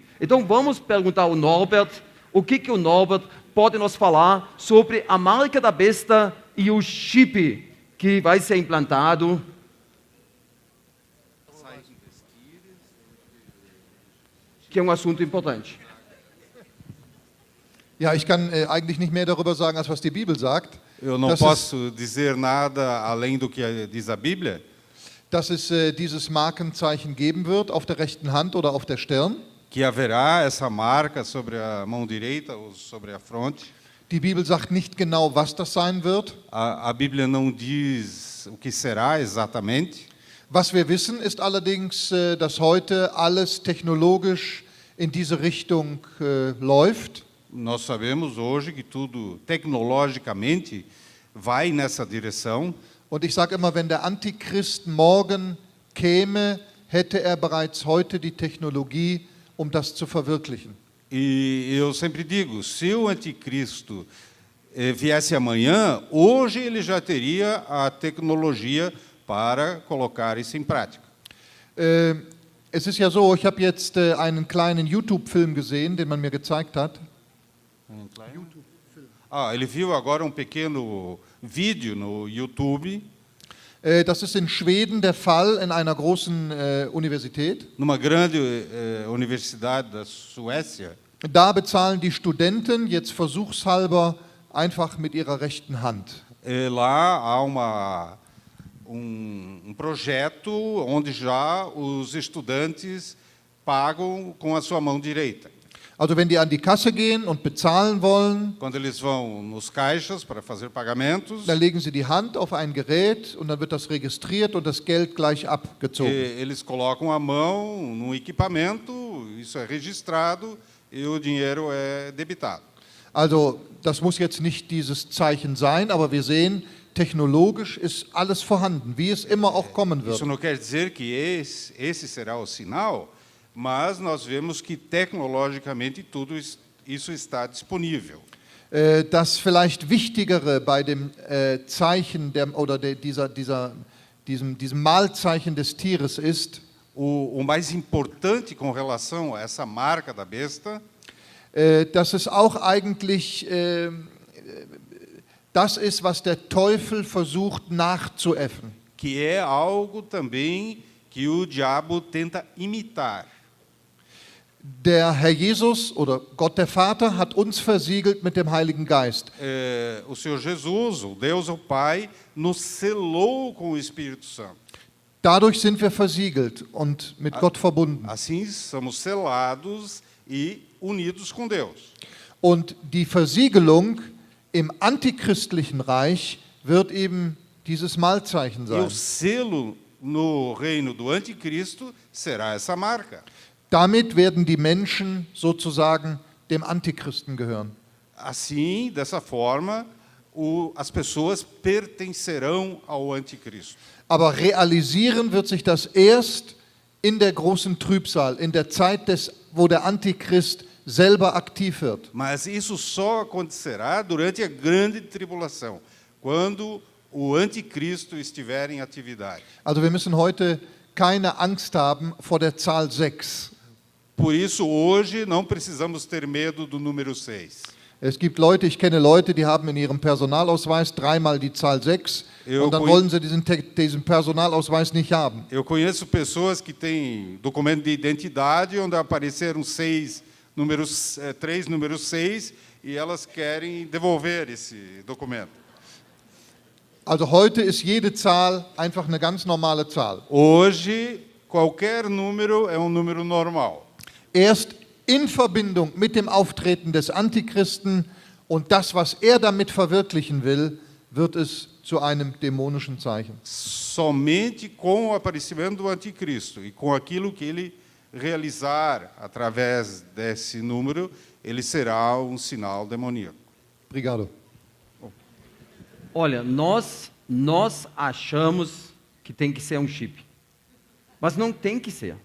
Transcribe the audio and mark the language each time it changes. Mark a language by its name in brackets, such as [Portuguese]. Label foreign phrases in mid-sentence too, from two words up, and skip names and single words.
[Portuguese] Então vamos perguntar ao Norbert, o que o Norbert pode nos falar sobre a marca da besta e o chip que vai ser implantado. Que é assunto importante. [German] Ja, ich kann eigentlich nicht mehr darüber sagen, als was die Bibel sagt. [Portuguese] Eu não posso dizer nada além do que diz a Bíblia, [German] Dass es dieses Markenzeichen geben wird auf der rechten Hand oder auf der Stirn. [Portuguese] que haverá essa marca sobre a mão direita ou sobre a fronte. [German] Die Bibel sagt nicht genau, was das sein wird. [Portuguese] A Bíblia não diz o que será exatamente. [German] Was wir wissen, ist allerdings, dass heute alles technologisch in diese Richtung läuft. [Portuguese] Nós sabemos hoje que tudo tecnologicamente vai nessa direção. [German] Und ich sage immer, wenn der Antichrist morgen käme, hätte er bereits heute die Technologie, um das zu verwirklichen. [Portuguese] E eu sempre digo, se o anticristo viesse amanhã, hoje ele já teria a tecnologia para colocar isso em prática. [German] Es ist ja so, ich habe jetzt einen kleinen YouTube-Film gesehen, den man mir gezeigt hat. [Portuguese] Ele viu agora pequeno vídeo no YouTube, [German] Das ist in Schweden der Fall in einer großen Universität. [Portuguese] numa grande universidade da Suécia. [German] Da bezahlen die Studenten jetzt versuchshalber einfach mit ihrer rechten Hand. [Portuguese] Lá há projeto onde já os estudantes pagam com a sua mão direita. [German] Also wenn die an die Kasse gehen und bezahlen wollen, [Portuguese] Quando eles vão nos caixas para fazer pagamentos, [German] dann legen sie die Hand auf ein Gerät und dann wird das registriert und das Geld gleich abgezogen. [Portuguese] eles colocam a mão no equipamento, isso é registrado e o dinheiro é debitado. [German] Also das muss jetzt nicht dieses Zeichen sein, aber wir sehen, technologisch ist alles vorhanden, wie es immer auch kommen wird. [Portuguese] Isso não quer dizer que esse será o sinal, mas nós vemos que tecnologicamente tudo isso está disponível. [German] Das vielleicht Wichtigere bei dem Zeichen diesem Malzeichen des Tieres ist, [Portuguese] O mais importante com relação a essa marca da besta [German] dass es auch eigentlich das ist, was der Teufel versucht nachzuäffen. [Portuguese] que é algo também que o diabo tenta imitar. [German] Der Herr Jesus oder Gott der Vater hat uns versiegelt mit dem Heiligen Geist. [Portuguese] O Senhor Jesus, o Deus, o Pai, nos selou com o Espírito Santo. [German] Dadurch sind wir versiegelt und mit Gott verbunden. [Portuguese] Assim somos selados e unidos com Deus. [German] Und die Versiegelung im antichristlichen Reich wird eben dieses Malzeichen [Portuguese] E o [German] sein. [Portuguese] selo no reino do anticristo será essa marca. [German] Damit werden die Menschen sozusagen dem Antichristen gehören. [Portuguese] Assim, dessa forma, as pessoas pertencerão ao anticristo. [German] Aber realisieren wird sich das erst in der großen Trübsal, in der Zeit, wo der Antichrist selber aktiv wird. [Portuguese] Mas isso só acontecerá durante a grande tribulação, quando o anticristo estiver em atividade. [German] Also wir müssen heute keine Angst haben vor der Zahl 6. [Portuguese] Por isso, hoje, não precisamos ter medo do número 6. [German] Es gibt Leute, ich kenne Leute, die haben in ihrem Personalausweis dreimal die Zahl 6 und dann wollen sie diesen Personalausweis nicht haben. [Portuguese] Eu conheço pessoas que têm documento de identidade onde apareceram 3 números 6 e elas querem devolver esse documento. [German] Also heute ist jede Zahl einfach eine ganz normale Zahl. [Portuguese] Hoje, qualquer número é número normal. [German] Erst in Verbindung mit dem Auftreten des Antichristen und das, was er damit verwirklichen will, wird es zu einem dämonischen Zeichen. [Portuguese] Somente com o aparecimento do anticristo e com aquilo que ele realizar através desse número, ele será sinal demoníaco. Obrigado. Olha, nós achamos que tem que ser chip, mas não tem que ser.